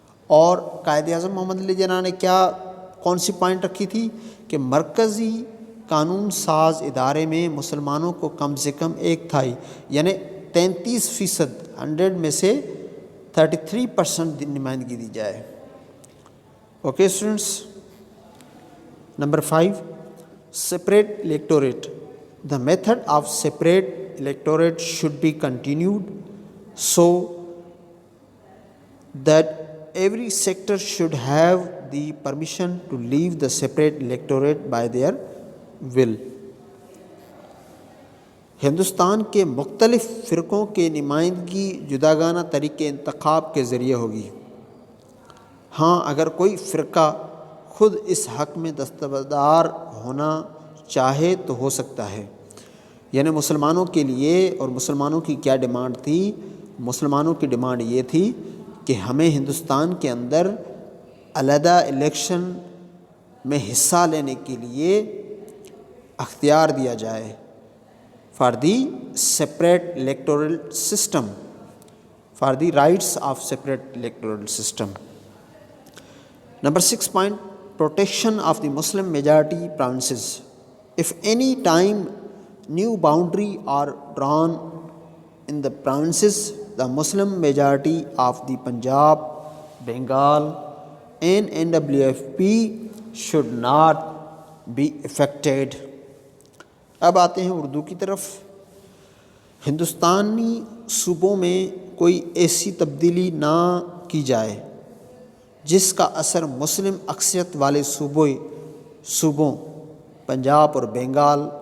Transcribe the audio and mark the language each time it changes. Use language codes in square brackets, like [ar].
[ur] اور قائد اعظم محمد علی جناح نے کون سی پوائنٹ رکھی تھی کہ مرکزی قانون ساز ادارے میں مسلمانوں کو کم سے کم 1/3 یعنی 33%، 100 میں سے 33% نمائندگی دی جائے. [en] Okay students. [ur] Number 5، [en] separate electorate. The method of separate electorate should be continued so that every sector should have the permission to leave the separate electorate by their will. [ur] Hindustan کے مختلف فرقوں کے نمائندگی جداگانہ طریقے انتخاب کے ذریعے ہوگی. ہاں، اگر کوئی فرقہ خود اس حق میں دستبردار ہونا چاہے تو ہو سکتا ہے۔ یعنی مسلمانوں کے لیے، اور مسلمانوں کی کیا ڈیمانڈ تھی؟ مسلمانوں کی ڈیمانڈ یہ تھی کہ ہمیں ہندوستان کے اندر علیحدہ الیکشن میں حصہ لینے کے لیے اختیار دیا جائے، [en] For the separate electoral system, for the rights of separate electoral system. Number 6 point, protection of the Muslim majority provinces. If any time new boundary are drawn in the provinces, the Muslim majority of the Punjab, Bengal and NWFP should not be affected. [ur] اب آتے ہیں اردو کی طرف۔ ہندوستانی صوبوں میں کوئی ایسی تبدیلی نہ کی جائے جس کا اثر مسلم اکثریت والے صوبوں پنجاب اور بنگال